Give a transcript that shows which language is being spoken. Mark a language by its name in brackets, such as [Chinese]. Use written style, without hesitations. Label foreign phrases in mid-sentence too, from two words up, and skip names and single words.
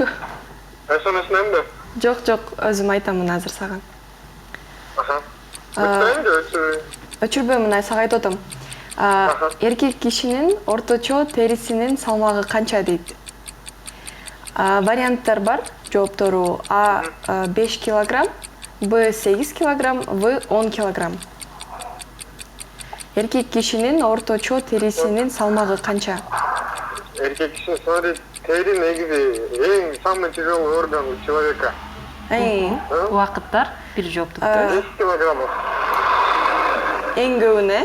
[Kyrgyz] СМС-нен бе? Жок, өзүм айтамын азыр сага. Өчүрбөймүн, сага айтып атам. Эркек кишинин орточо терисинин салмагы канча дейт? Варианттар бар, жооптору: А 5 кг, Б 8 кг, В 10 кг. Эркек кишинин орточо терисинин салмагы канча? Эркек кишинин тери негизи эң [Russian] самый тяжелый орган у человека. [Kyrgyz] Убакыттар бир жоопту 10 килограмм. Эң көбүнө.